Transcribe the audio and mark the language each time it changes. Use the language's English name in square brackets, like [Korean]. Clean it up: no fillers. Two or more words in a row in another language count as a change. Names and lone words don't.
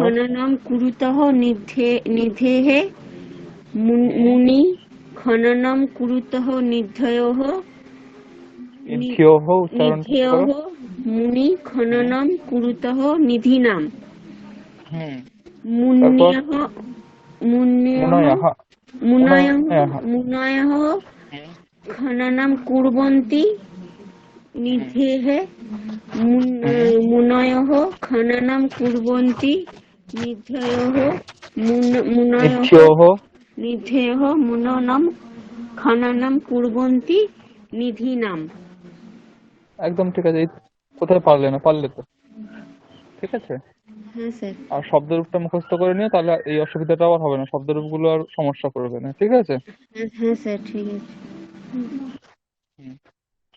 [Sanskrit] খননম কুরুতঃ নিধেহে হুম, মুনি খননম কুরুতঃ নিধয়ঃ [Bangla] নিধ্যোহ, উচ্চারণটা ঠিক [Sanskrit] নিধেয়ঃ [Bangla] করো, [Sanskrit] মুনি হুম, খননম কুরুতঃ নিধিনাম। [Bangla] হুম, তারপর [Sanskrit] মুন্যঃ মুন্যঃ মুনয়ঃ, মুনয়ঃ মুনয়ঃ, মুনয়ঃ হুম, খননম কুর্বন্তি নিধেহে হুম, মুনয়ঃ খননম কুর্বন্তি নিধয়ঃ মুনয়ঃ নিধ্যোহ, নিধেয়ঃ মুননম খননম কুর্বন্তি নিধিনাম। [Bangla] একদম ঠিক আছে, এই কোথায় পারলে না, পারলে তো, ঠিক আছে, হ্যাঁ স্যার। আর শব্দরূপটা মুখস্থ করে নিও, তাহলে এই অসুবিধাটাও আর হবে না, শব্দরূপগুলো আর সমস্যা করবে না, ঠিক আছে। হ্যাঁ হ্যাঁ স্যার, ঠিক আছে।